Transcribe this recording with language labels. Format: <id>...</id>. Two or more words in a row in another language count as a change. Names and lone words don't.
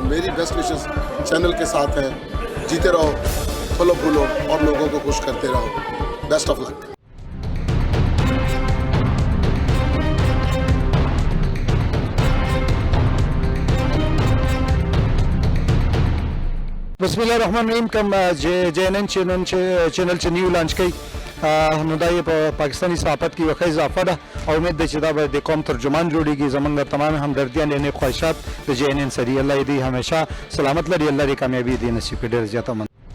<ur>میری</ur> <en>best wishes</en> <ur>چینل کے ساتھ ہیں، جیتے رہو، پھولو پھولو اور لوگوں کو خوش کرتے رہو۔</ur> <en>best of luck.</en> <ar>بسم اللہ الرحمن الرحیم</ar> <ps>کم JNN چینل چې</ps> <en>new launch</en> <ps>کوي نو دا یې په پاکستاني صحافت کې یو ښه اضافه ده او امید ده چې دا به د قوم ترجمان جوړیږي. زمونږ تمام همدردیان یعنې خواهشات د JNN سره دي. الله یې دې همیشه سلامت لري، الله دې کامیابي دې نصیب کړي. ډېر زیاته من</ps>